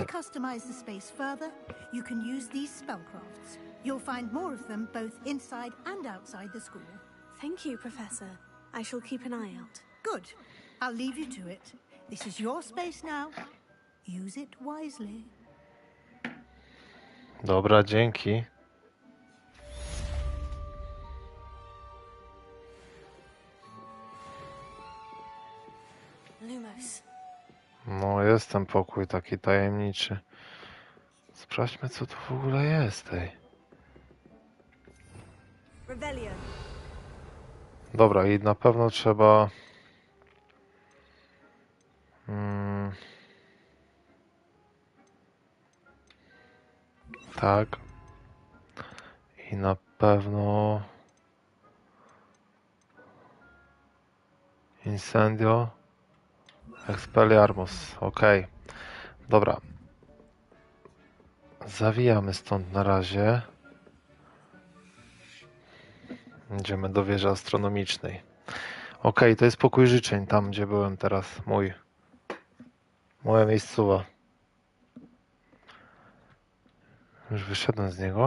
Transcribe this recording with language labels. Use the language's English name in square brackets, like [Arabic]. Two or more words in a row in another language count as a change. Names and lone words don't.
[English] like to customize the space further, you can use these spellcrafts. You'll find more of them both inside and outside the school. Thank you, Professor. I shall keep an eye out. Good. I'll leave you to it. This is your space now. Use it wisely. [Polish] Dobra, dzięki. Lumos. No jest ten pokój taki tajemniczy. Sprawdźmy co tu w ogóle jest, ej. Revelio. Dobra, i na pewno trzeba... Tak. I na pewno... Incendio. Expelliarmus. Okej. Dobra. Zawijamy stąd na razie. Idziemy do wieży astronomicznej. Okej, to jest pokój życzeń, tam gdzie byłem teraz. Moja miejscowa. Już wyszedłem z niego.